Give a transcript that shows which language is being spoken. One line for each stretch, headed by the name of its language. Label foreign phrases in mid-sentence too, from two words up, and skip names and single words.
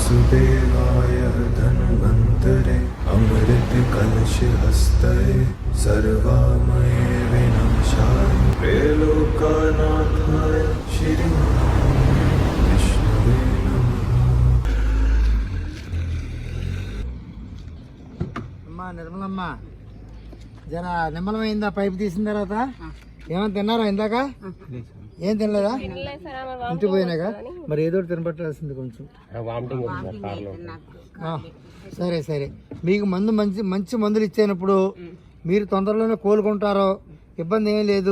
Sanskrit: देवाय धन्वन्तरे अमृत कलश हस्ते सर्वामये विनाशाय त्रैलोक्यनाथाय श्री विष्णवे नमः।
Telugu: అమ్మా నిర్మలమ్మ జర నిమ్మలమైందా పైపు తీసిన తర్వాత ఏమైనా తిన్నారా ఇందాక? ఏం తినలేదా? ఇంటికి పోయినాక మరి ఏదో తినబట్టాల్సింది కొంచెం. సరే సరే, మీకు మంచి మందులు ఇచ్చేటప్పుడు మీరు తొందరలోనే కోలుకుంటారో ఇబ్బంది ఏమీ లేదు.